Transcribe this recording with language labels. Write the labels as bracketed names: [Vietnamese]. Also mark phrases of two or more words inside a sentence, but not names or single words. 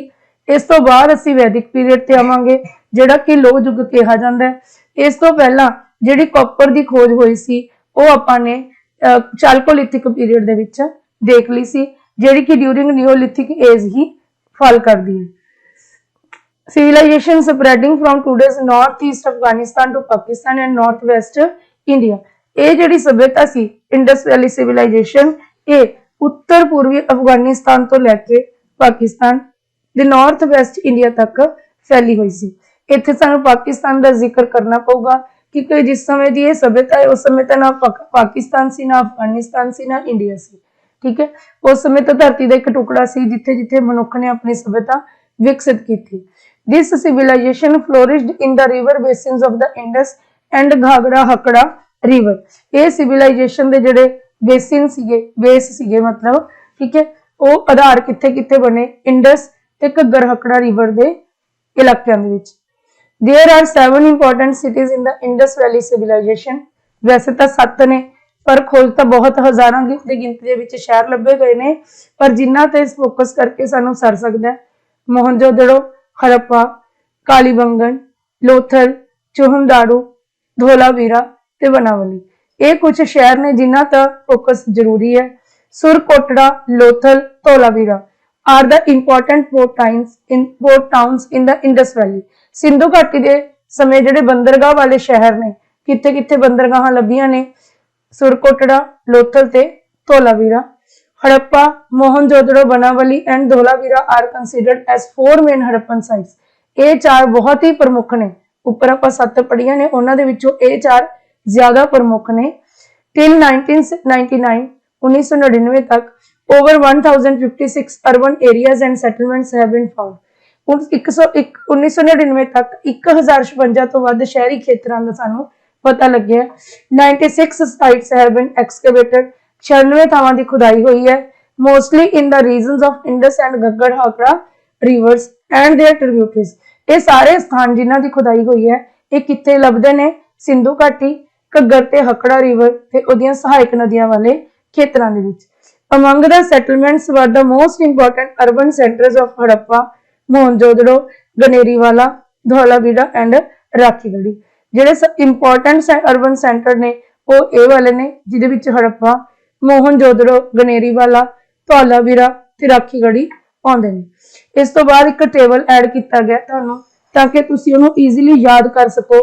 [Punjabi] ਇਸ ਤੋਂ ਬਾਅਦ ਅਸੀਂ [English] Vedic period [Punjabi] ਤੇ ਆਵਾਂਗੇ ਜਿਹੜਾ ਕਿ ਲੋਹ ਯੁੱਗ ਕਿਹਾ ਜਾਂਦਾ ਹੈ। ਇਸ ਤੋਂ ਪਹਿਲਾਂ ਜਿਹੜੀ ਕਾਪਰ ਦੀ ਖੋਜ ਹੋਈ ਸੀ ਉਹ ਆਪਾਂ ਨੇ [English] chalcolithic period [Punjabi] ਦੇ ਵਿੱਚ ਦੇਖ ਲਈ ਸੀ, ਜਿਹੜੀ ਕਿ [English] during neolithic age [Punjabi] ਹੀ ਫਾਲ ਕਰਦੀ ਹੈ। [English] civilization spreading from today's northeast Afghanistan to Pakistan and northwest India, [Punjabi] ਇਹ ਜਿਹੜੀ ਸਭਿਅਤਾ ਸੀ [English] Indus Valley civilization [Punjabi] ਇਹ ਉੱਤਰ ਪੂਰਬੀ ਅਫਗਾਨਿਸਤਾਨ ਤੋਂ ਲੈ ਕੇ ਪਾਕਿਸਤਾਨ ਦੇ [English] north west India [Punjabi] ਤੱਕ ਫੈਲੀ ਹੋਈ ਸੀ। ਇੱਥੇ ਸਾਨੂੰ ਪਾਕਿਸਤਾਨ ਦਾ ਜ਼ਿਕਰ ਕਰਨਾ ਪਊਗਾ ਕਿਉਂਕਿ ਜਿਸ ਸਮੇਂ ਦੀ ਇਹ ਸਭਿਅਤਾ ਹੈ ਉਸ ਸਮੇਂ ਤਾਂ ਨਾ ਪਾਕਿਸਤਾਨ ਸੀ, ਨਾ ਅਫਗਾਨਿਸਤਾਨ ਸੀ, ਨਾ ਇੰਡੀਆ ਸੀ। ਠੀਕ ਹੈ, ਉਸ ਸਮੇਂ ਤਾਂ ਧਰਤੀ ਦਾ ਇੱਕ ਟੁਕੜਾ ਸੀ ਜਿੱਥੇ ਜਿੱਥੇ ਮਨੁੱਖ ਨੇ ਆਪਣੀ ਸਭਿਅਤਾ ਵਿਕਸਿਤ ਕੀਤੀ। [English] This civilization flourished in the river basins of the Indus and Ghagra Hakra river, [Punjabi] ਇਹ civilization ਦੇ ਜਿਹੜੇ ਬੇਸਿਨ ਸੀਗੇ, ਬੇਸ ਸੀਗੇ ਮਤਲਬ, ਠੀਕ ਹੈ, ਉਹ ਆਧਾਰ ਕਿੱਥੇ ਕਿੱਥੇ ਬਣੇ, ਇੰਡਸ ਤੇ ਘੱਗਰ ਹਕੜਾ ਰਿਵਰ ਦੇ ਇਲਾਕਿਆਂ ਦੇ ਵਿੱਚ। [English] There are 7 important cities in the Indus Valley civilization, [Punjabi] ਵੈਸੇ ਤਾਂ 7 ਨੇ ਪਰ ਖੋਜ ਤਾਂ ਬਹੁਤ ਹਜ਼ਾਰਾਂ ਦੀ ਗਿਣਤੀ ਦੇ ਵਿੱਚ ਸ਼ਹਿਰ ਲੱਭੇ ਗਏ ਨੇ, ਪਰ ਜਿਨ੍ਹਾਂ ਤੇ ਫੋਕਸ ਕਰਕੇ ਸਾਨੂੰ ਸਰ ਸਕਦਾ ਹੈ ਮੋਹਨਜੋਦੜੋ, ਹੜੱਪਾ, ਕਾਲੀਬੰਗਨ, ਲੋਥਲ, ਚੋਹਨਦਾਰੂ, ਧੋਲਾਵੀਰਾ ਤੇ ਬਨਾਵਲੀ। ਇਹ ਕੁਝ ਸ਼ਹਿਰ ਨੇ ਜਿਨ੍ਹਾਂ ਦਾ ਫੋਕਸ ਜ਼ਰੂਰੀ ਹੈ। [English] ਸੁਰਕੋਟੜਾ, ਲੋਥਲ, ਧੋਲਾਵੀਰਾ are the important port towns in the Indus Valley। [Punjabi] ਸਿੰਧੂ ਘਾਟੀ ਦੇ ਸਮੇਂ ਜਿਹੜੇ ਬੰਦਰਗਾਹ ਵਾਲੇ ਸ਼ਹਿਰ ਨੇ, ਕਿੱਥੇ ਕਿੱਥੇ ਬੰਦਰਗਾਹਾਂ ਲੱਭੀਆਂ ਨੇ, ਸੁਰਕੋਟੜਾ, ਲੋਥਲ ਤੇ ਧੋਲਾਵੀਰਾ। [English] Harappa, Mohenjo-daro, Banavali and Dholavira are considered as 4 main Harappan sites। [Punjabi] ਇਹ 4 ਬਹੁਤ ਹੀ ਪ੍ਰਮੁੱਖ ਨੇ, ਉੱਪਰ ਆਪਾਂ 7 ਪੜੀਆਂ ਨੇ ਉਹਨਾਂ ਦੇ ਵਿੱਚੋਂ ਇਹ 4 ਜ਼ਿਆਦਾ ਪ੍ਰਮੁੱਖ ਨੇ। [English] till 1999 ਤੱਕ over 1056 urban areas and settlements have been found। [Punjabi] 1999 ਤੱਕ 1056 ਤੋਂ ਵੱਧ ਸ਼ਹਿਰੀ ਖੇਤਰਾਂ ਦਾ ਸਾਨੂੰ ਪਤਾ ਲੱਗਿਆ। 96 [English] sites have been excavated, [Punjabi] 96 ਥਾਵਾਂ ਦੀ ਖੁਦਾਈ ਹੋਈ ਹੈ। [English] mostly in the regions of Indus and Ghaggar Hakra rivers and their tributaries। [Punjabi] ਇਹ ਸਾਰੇ ਸਥਾਨ ਜਿਨ੍ਹਾਂ ਦੀ ਖੁਦਾਈ ਹੋਈ ਹੈ ਇਹ ਕਿੱਥੇ ਲੱਭਦੇ ਨੇ, ਸਿੰਧੂ ਘਾਟੀ, ਘੱਗਰ ਤੇ ਹਕੜਾ ਰਿਵਰ ਤੇ ਉਹਦੀਆਂ ਸਹਾਇਕ ਨਦੀਆਂ ਵਾਲੇ ਖੇਤਰਾਂ ਦੇ ਵਿੱਚ। [English] among the settlements were the most important urban centers of Harappa, Mohenjo-daro, Ganeriwala, Dholavira and Rakhigarhi। [Punjabi] ਜਿਹੜੇ [English] important urban center [Punjabi] ਨੇ ਉਹ ਇਹ ਵਾਲੇ ਨੇ ਜਿਹਦੇ ਵਿੱਚ ਹੜੱਪਾ, ਮੋਹਨਜੋਦੜੋ, ਗਨੇਰੀਵਾਲਾ, ਧੌਲਾਵੀਰਾ ਤੇ ਰਾਖੀਗੜ੍ਹੀ ਆਉਂਦੇ ਨੇ। ਇਸ ਤੋਂ ਬਾਅਦ ਇੱਕ [English] table add [Punjabi] ਕੀਤਾ ਗਿਆ ਤੁਹਾਨੂੰ ਤਾਂ ਕਿ ਤੁਸੀਂ ਉਹਨੂੰ ਈਜ਼ੀਲੀ ਯਾਦ ਕਰ ਸਕੋ।